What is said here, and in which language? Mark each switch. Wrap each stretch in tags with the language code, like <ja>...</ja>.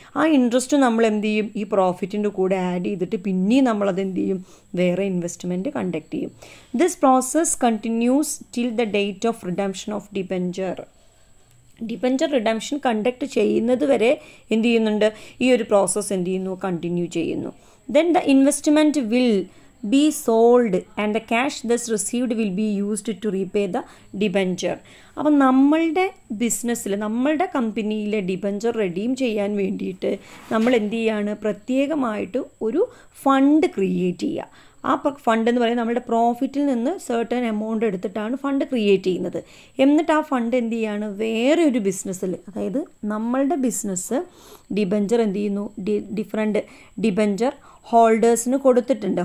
<ml>ആ ഇൻട്രസ്റ്റ് നമ്മൾ എന്ത് ചെയ്യും, ഈ പ്രോഫിറ്റിൻ്റെ കൂടെ ആഡ് ചെയ്തിട്ട് പിന്നെയും നമ്മളത് എന്ത് ചെയ്യും, വേറെ ഇൻവെസ്റ്റ്മെൻറ്റ് കണ്ടക്ട് ചെയ്യും.</ml> <en>This process continues till the date of redemption of debenture.</en> <ml>Debenture redemption conduct ചെയ്യുന്നത് വരെ എന്ത് ചെയ്യുന്നുണ്ട്, ഈ ഒരു പ്രോസസ്സ് എന്ത് ചെയ്യുന്നു, കണ്ടിന്യൂ ചെയ്യുന്നു.</ml> <en>Then the investment will be sold and the cash thus received will be used to repay the debenture.</en> <ml>അപ്പം നമ്മളുടെ ബിസിനസ്സിൽ നമ്മളുടെ കമ്പനിയിലെ ഡിബെഞ്ചർ റെഡീം ചെയ്യാൻ വേണ്ടിയിട്ട് നമ്മൾ എന്ത് ചെയ്യാണ്, പ്രത്യേകമായിട്ട് ഒരു ഫണ്ട് ക്രിയേറ്റ് ചെയ്യുക. ആ ഫണ്ട് എന്ന് പറയുന്നത് നമ്മളുടെ പ്രോഫിറ്റിൽ നിന്ന് സർട്ടൻ എമൗണ്ട് എടുത്തിട്ടാണ് ഫണ്ട് ക്രിയേറ്റ് ചെയ്യുന്നത്. എന്നിട്ട് ആ ഫണ്ട് എന്ത് ചെയ്യാണ്, വേറെ ഒരു ബിസിനസ്സിൽ, അതായത് നമ്മളുടെ ബിസിനസ് ഡിബെഞ്ചർ എന്ത് ചെയ്യുന്നു, ഡിഫറെൻറ്റ് ഡിബെഞ്ചർ ഹോൾഡേഴ്സിന് കൊടുത്തിട്ടുണ്ട്.</ml>